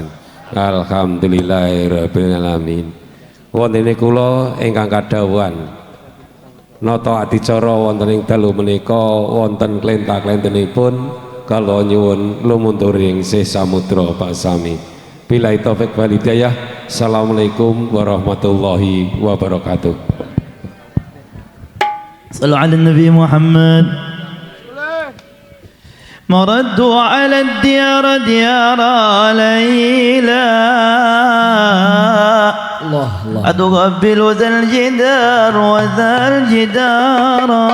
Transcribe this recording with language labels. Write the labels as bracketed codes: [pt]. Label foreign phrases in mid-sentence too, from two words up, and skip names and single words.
[ar] الحمد لله رب العالمين. [jv] Wontene kula ingkang kadhawuhan nata adicara wonten ing dalu menika wonten klenta-klentenipun kala nyuwun lumunturing Syekh Samudra Pasami. [ar] بالله التوفيق والهداية. السلام عليكم ورحمة الله وبركاته. صلوا على النبي محمد. مردوا على الديار ديار ليلى الله الله أتقبل ذا الجدار وذا الجدار